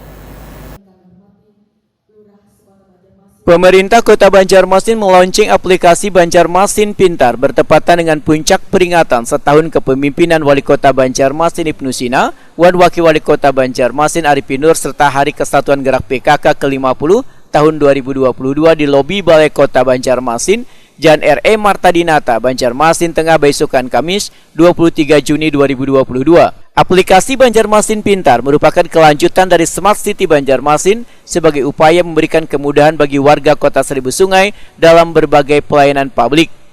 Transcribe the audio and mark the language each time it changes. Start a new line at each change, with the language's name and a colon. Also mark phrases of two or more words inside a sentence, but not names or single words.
Indonesian: Pemerintah Kota Banjarmasin meluncing aplikasi Banjarmasin Pintar bertepatan dengan puncak peringatan setahun kepemimpinan Wali Kota Banjarmasin Ibnu Sina, Wan Wakil Wali Kota Banjarmasin Arifin Nur, serta Hari Kesatuan Gerak PKK ke-50 tahun 2022 di lobi Balai Kota Banjarmasin, Jalan R.E. Marta Dinata, Banjarmasin Tengah, Baisukan, Kamis 23 Juni 2022. Aplikasi Banjarmasin Pintar merupakan kelanjutan dari Smart City Banjarmasin sebagai upaya memberikan kemudahan bagi warga Kota Seribu Sungai dalam berbagai pelayanan publik.